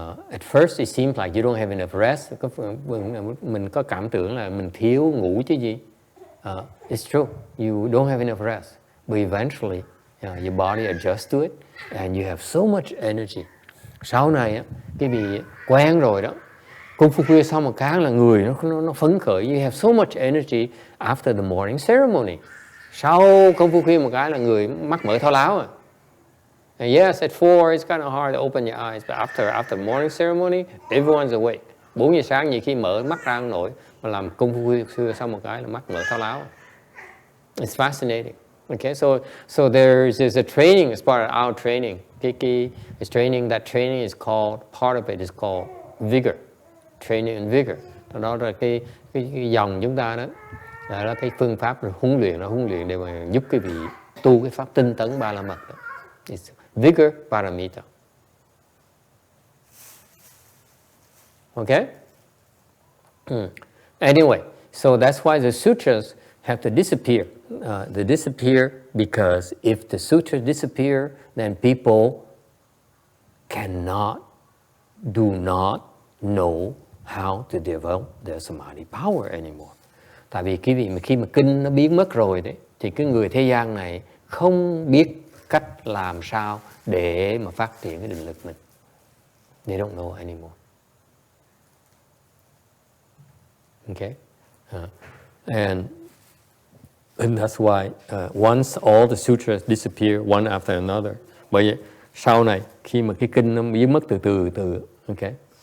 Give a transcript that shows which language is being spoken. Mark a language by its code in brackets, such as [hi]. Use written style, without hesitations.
[en] At first it seems like you don't have enough rest. [vi] Mình có cảm tưởng là mình thiếu ngủ chứ gì. [en] It's true. You don't have enough rest. But eventually, your body adjusts to it and you have so much energy. [vi] Sau này, cái bị quen rồi đó. Công phu khuya xong một cái là người nó phấn khởi. [en] You have so much energy after the morning ceremony. [vi] Sau công phu khuya một cái là người mắc mỡ thao láo à. [en] And yes, at 4 it's kind of hard to open your eyes, but after morning ceremony, everyone's awake. [vi] 4 giờ sáng nhiều khi mở mắt ra không nổi, mà làm công phu khuya xong một cái là mắt mở thao láo. [en] It's fascinating. Okay, so there's a training as part of our training. It's training. That training is called, part of it is called vigor. Training and vigor. [vi] Đó là cái dòng chúng ta đó. Đó là cái phương pháp huấn luyện để mà giúp quý vị tu cái pháp tinh tấn ba la mật đó. [en] It's vigor paramita. Okay? Anyway, so that's why the sutras have to disappear. They disappear because if the sutras disappear, then people do not know how to develop their samadhi power anymore. [vi] Tại vì khi mà kinh nó biến mất rồi đấy, thì cái người thế gian này không biết cách làm sao để mà phát triển cái định lực mình. [en] They don't know anymore. Okay? And that's why once all the sutras disappear one after another, [vi] bởi vậy sau này khi mà cái kinh nó biến mất từ từ, [en] okay?